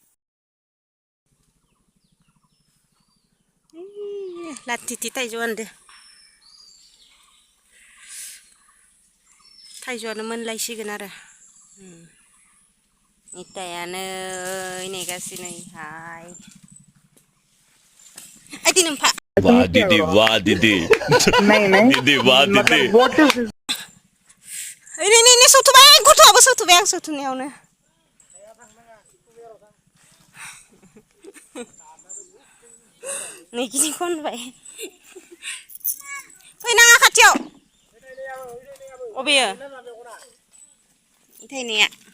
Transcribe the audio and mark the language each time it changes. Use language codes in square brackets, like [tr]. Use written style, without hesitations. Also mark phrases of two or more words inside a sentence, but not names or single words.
[brx] लाथिथि थाइजौ हानदो थाइजौआनो मोनलायसिगोन आरो नितायानो नेगासिनोहाय ओइ दिनोमफा [hi] वाह दीदी वाह दीदी दीदी वाह दीदी [brx] ओइ सौथुबाय गथ'आबो सौथुबाय आं सौथुनायावनो नैगिनि खनबाय फैनाङा खाथियाव अबेयो थायनाया